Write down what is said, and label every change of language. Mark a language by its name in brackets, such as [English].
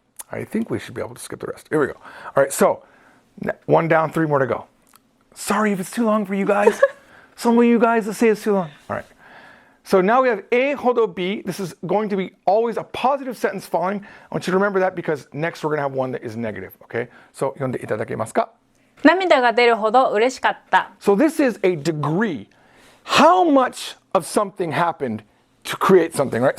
[English] I think we should be able to skip the rest. Here we go. All right, so 1 down, 3 more to go. Sorry if it's too long for you guys. Some of you guys say it's too long. All right. So now we have A HODO B. This is going to be always a positive sentence following. I want you to remember that because next we're going to have one that is negative. Okay? [Japanese] So 読んでいただけますか? 涙が出るほど嬉しかった。 [English] So this is a degree. How much of something happened to create something, right?